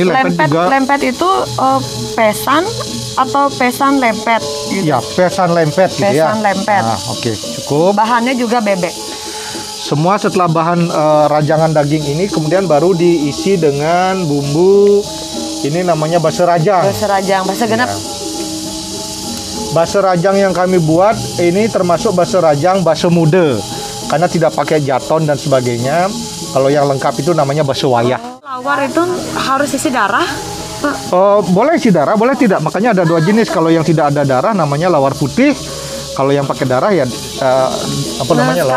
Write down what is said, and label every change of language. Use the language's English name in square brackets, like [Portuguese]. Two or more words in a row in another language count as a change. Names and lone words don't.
[Indonesian] lempet itu pesan atau [Balinese] pesan lempet? [Indonesian] Gitu. Ya, [Balinese] pesan lempet [Indonesian] gitu ya. [Balinese] Pesan lempet. [Indonesian] Nah, oke, cukup. Bahannya juga bebek. Semua setelah bahan rajangan daging ini kemudian baru diisi dengan bumbu. Ini namanya [Balinese] basa rajang. Basa rajang, basa genep. Ya. Basa rajang [Indonesian] yang kami buat ini termasuk [Balinese] basa rajang basa muda [Indonesian] karena tidak pakai jaton dan sebagainya. Kalau yang lengkap itu namanya [Balinese] basa wayah. [Indonesian] Lawar itu harus isi darah, Pak? Boleh isi darah, boleh tidak. Makanya ada 2 jenis. Kalau yang tidak ada darah namanya lawar putih. Kalau yang pakai darah ya apa namanya, lawar